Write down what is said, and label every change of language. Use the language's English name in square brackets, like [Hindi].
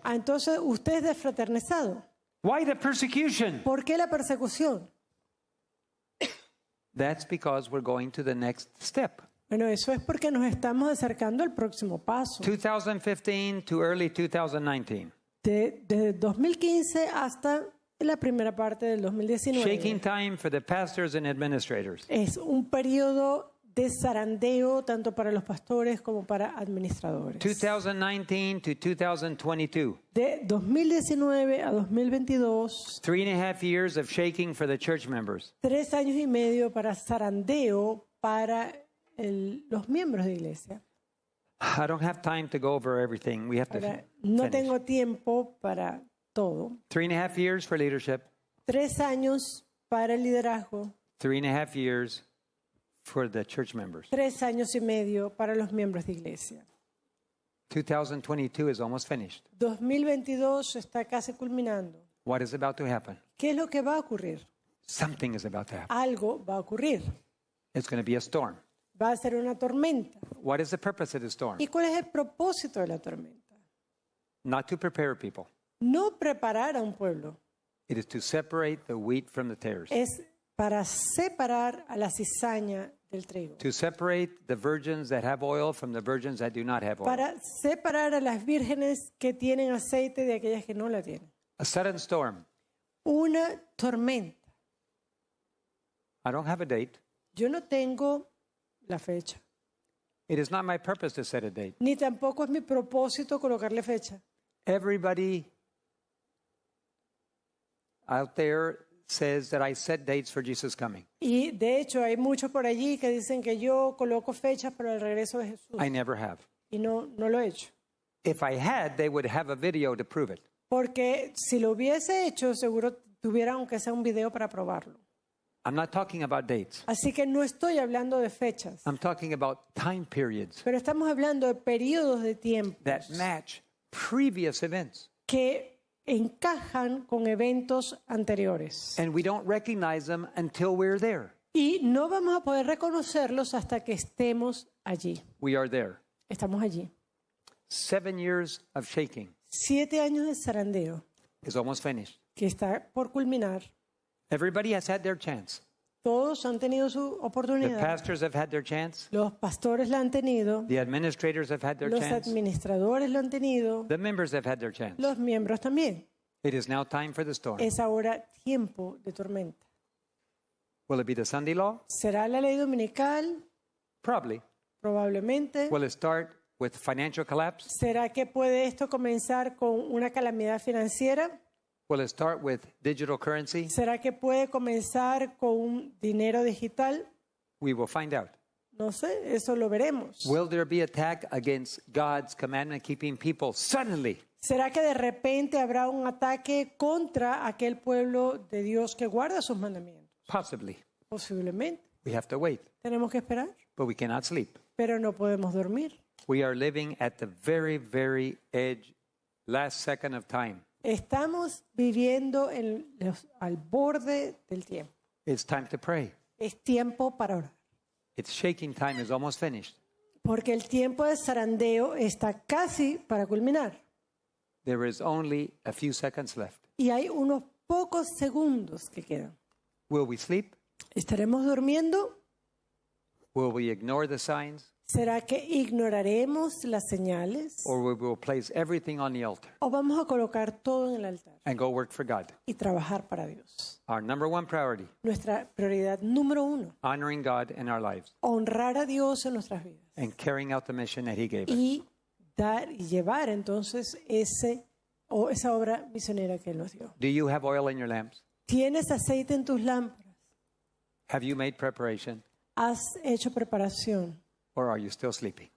[Spanish] entonces usted es desfraternizado. [English] Why the persecution? [Spanish] ¿Por qué la persecución? [English] That's because we're going to the next step. [Spanish] Bueno, eso es porque nos estamos acercando al próximo paso. [English] 2015 to early 2019. [Spanish] Desde 2015 hasta la primera parte del 2019. [English] Shaking time for the pastors and administrators. [Spanish] Es un periodo de zarandeo tanto para los pastores como para administradores. [English] 2019 to 2022. [Spanish] De 2019 a 2022, [English] 3.5 years of shaking for the church members. [Spanish] 3 años y medio para zarandeo para los miembros de iglesia. [English] I don't have time to go over everything. We have to [Spanish] Ahora, no [English] finish. [Spanish] tengo tiempo para todo. [English] 3.5 years for leadership. [Spanish] 3 años para el liderazgo, [English] 3.5 years for the church members. [Spanish] 3 años y medio para los miembros de iglesia. [English] 2022 is almost finished. [Spanish] 2022 está casi culminando. [English] What is about to happen? [Spanish] ¿Qué es lo que va a ocurrir? [English] Something is about to happen. [Spanish] Algo va a ocurrir. [English] It's going to be a storm. [Spanish] Va a ser una tormenta. [English] What is the purpose of the storm? [Spanish] ¿Y cuál es el propósito de la tormenta? [English] Not to prepare people. [Spanish] no preparar a un pueblo, [English] It is to separate the wheat from the tares. [Spanish] es para separar a la cizaña del trigo, [English] To separate the virgins that have oil from the virgins that do not have oil. [Spanish] para separar a las vírgenes que tienen aceite de aquellas que no la tienen. [English] A sudden storm. [Spanish] Una tormenta. [English] I don't have a date. [Spanish] Yo no tengo la fecha, [English] It is not my purpose to set a date. [Spanish] ni tampoco es mi propósito colocarle fecha. [English] Everybody out there says that I set dates for Jesus coming. [Spanish] Y de hecho hay muchos por allí que dicen que yo coloco fechas para el regreso de Jesús. [English] I never have. [Spanish] Y no lo he hecho. [English] If I had, they would have a video to prove it. [Spanish] Porque si lo hubiese hecho, seguro tuviera aunque sea un video para probarlo. [English] I'm not talking about dates. [Spanish] Así que no estoy hablando de fechas, [English] I'm talking about time periods [Spanish] pero estamos hablando de periodos de tiempo [English] that match previous events. [Spanish] que encajan con eventos anteriores. [English] And we don't recognize them until we're there. [Spanish] Y no vamos a poder reconocerlos hasta que estemos allí. [English] We are there. [Spanish] Estamos allí. [English] 7 years of shaking [Spanish] 7 años de zarandeo [English] is almost finished. [Spanish] que está por culminar. [English] Everybody has had their chance. [Spanish] Todos han tenido su [English] The [Spanish] oportunidad. [English] pastors have had their chance. [Spanish] Los pastores la han tenido. [English] The administrators have had their [Spanish] Los [English] chance. [Spanish] administradores lo han tenido. [English] The members have had their chance. [Spanish] Los miembros también. [English] It is now time for the storm. [Spanish] Es ahora tiempo de tormenta. [English] Will it be the Sunday law? [Spanish] ¿Será la ley dominical? [English] Probably. [Spanish] Probablemente. [English] Will it start with financial collapse? [Spanish] ¿Será que puede esto comenzar con una calamidad financiera? [English] Will it start with digital currency? [Spanish] ¿Será que puede comenzar con un dinero digital? [English] We will find out. [Spanish] No sé, eso lo veremos. [English] Will there be attack against God's commandment keeping people suddenly? [Spanish] ¿Será que de repente habrá un ataque contra aquel pueblo de Dios que guarda sus mandamientos? [English] Possibly. [Spanish] Posiblemente. [English] We have to wait, [Spanish] Tenemos que esperar, [English] but we cannot sleep. [Spanish] pero no podemos dormir. [English] We are living at the very, very edge, last second of time. [Spanish] Estamos viviendo al borde del tiempo. [English] It's time to pray. [Spanish] Es tiempo para orar. [English] Its shaking time is almost finished. [Spanish] Porque el tiempo de zarandeo está casi para culminar. [English] There is only a few seconds left. [Spanish] Y hay unos pocos segundos que quedan. [English] Will we sleep? [Spanish] ¿Estaremos durmiendo? [English] Will we ignore the signs? [Spanish] ¿Será que ignoraremos las señales? [English] Or we will place everything on the altar [Spanish] ¿O vamos a colocar todo en el altar [English] and go work for God? [Spanish] y trabajar para Dios? [English] Our number one priority, [Spanish] Nuestra prioridad número 1, [English] honoring God in our lives [Spanish] honrar a Dios en nuestras vidas [English] and carrying out the mission that He gave us. [Spanish] y dar y llevar entonces esa obra misionera que Él nos dio. [English] Do you have oil in your lamps? [Spanish] ¿Tienes aceite en tus lámparas? [English] Have you made preparation? [Spanish] ¿Has hecho preparación [English] Or are you still sleeping?